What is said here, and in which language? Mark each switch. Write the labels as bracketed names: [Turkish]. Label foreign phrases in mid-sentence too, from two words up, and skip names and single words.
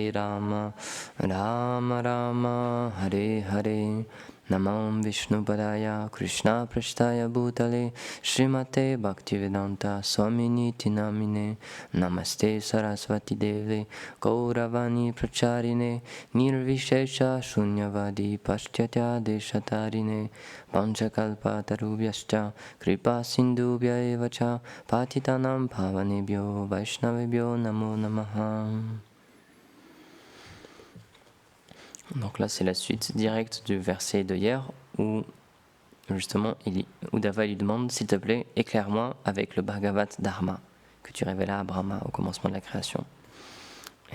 [Sanskrit] राम राम हरे हरे नमम् विष्णु पादाय कृष्ण प्रष्ठाय भूतले श्रीमते भक्तिवेदान्त स्वामिनी तिनामिने नमस्ते सरस्वती देवे गौरवाणी प्रचारिणे निर्विशेष शून्यवादि पाश्चात्य देशतारिणे पञ्चकल्प तरुभ्यश्च कृपा सिन्धुभ्य एवच पतितानाम् भवनेभ्यो वैष्णवेभ्यो नमो नमः. [French] Donc là, c'est la suite directe du verset de hier où justement Uddhava lui demande, s'il te plaît, éclaire-moi avec le Bhagavat Dharma que tu révélas à Brahma au commencement de la création.